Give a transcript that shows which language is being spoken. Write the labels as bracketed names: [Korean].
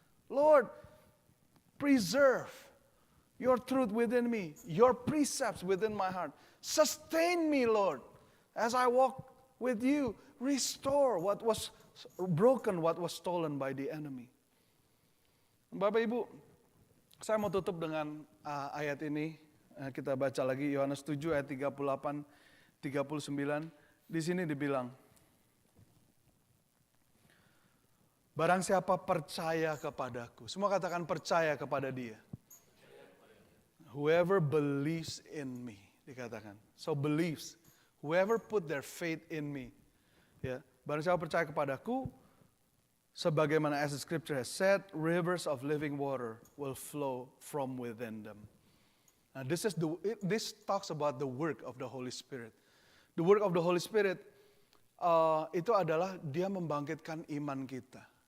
[English] Lord, preserve your truth within me, your precepts within my heart. Sustain me, Lord, as I walk with you. Restore what was broken, what was stolen by the enemy. [Indonesian] Bapak Ibu, saya mau tutup dengan ayat ini. Kita baca lagi Yohanes 7 ayat 38, 39. Di sini dibilang, barang siapa percaya kepadaku. Semua katakan percaya kepada dia. [English] Whoever believes in me. [Indonesian] Dikatakan. [English] So believes. Whoever put their faith in me. [Indonesian] Ya, barang siapa percaya kepadaku, sebagaimana [English] as the scripture has said, rivers of living water will flow from within them. Now this talks about the work of the Holy Spirit. The work of the Holy Spirit [Indonesian] itu adalah dia membangkitkan iman kita.